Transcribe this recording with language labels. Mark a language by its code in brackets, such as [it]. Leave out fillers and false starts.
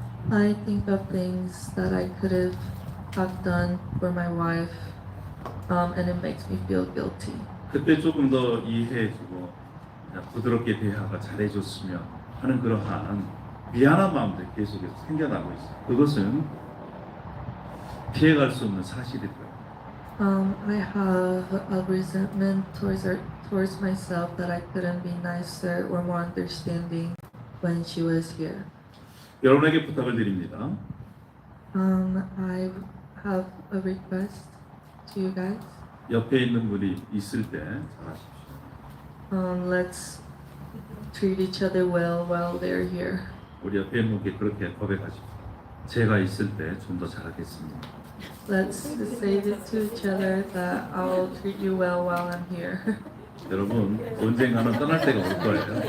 [en] I think of things that I could have done for my wife, and it makes me feel guilty. [ko] 그때 조금 더 이해해주고 부드럽게 대하고 잘해줬으면 하는 그러한 미안한 마음들이 계속해서 생겨나고 있어요. 그것은 피해갈 수 없는 사실이더라고요. [en] I have a resentment towards myself that I couldn't be nicer or more understanding when she was here. [ko] 여러분에게 부탁을 드립니다. [en] I have a request to you guys. [ko] 옆에 있는 분이 있을 때 잘하십시오. [en] Let's treat each other well while they're here. [ko] 우리 옆에 있는 분께 그렇게 고백하십시오. 제가 있을 때 좀 더 잘하겠습니다. [en] Let's say this to each other that I'll treat you well while I'm here. [ko] 여러분 언젠가는 떠날 때가 올 거예요.